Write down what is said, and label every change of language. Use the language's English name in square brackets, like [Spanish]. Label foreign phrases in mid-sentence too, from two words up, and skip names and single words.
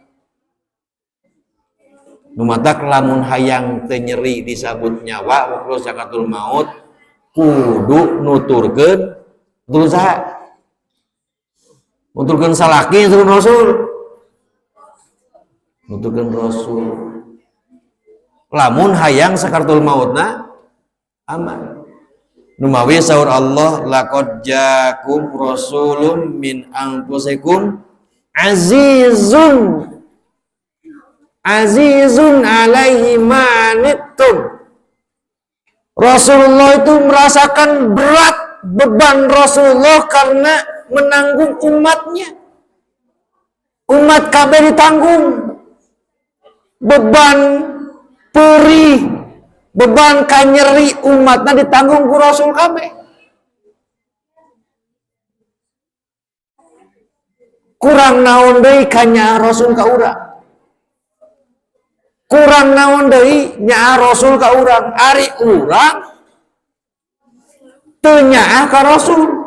[Sundanese] Nu matak lamun hayang teu nyeri disabut nyawa waktu sakaratul maut kudu nuturkeun saha? Nuturkeun salaki nuturkeun Rasul. Nuturkeun Rasul. Lamun hayang sakaratul mautna aman. Numawi saur Allah [Arabic] لقد جاءكم رسول من أنفسكم عزيز عليه ما عنتم. [Indonesian] Rasulullah itu merasakan berat beban Rasulullah karena menanggung umatnya. [Sundanese] Umat kabeh ditanggung. Beban perih, beban kanyeri umatnya ditanggung ku Rasul kabeh. Kurang naon deui kanya Rasul ka urang. Kurang naon deui nyaa Rasul ka urang. Ari urang teu nyaa ka Rasul.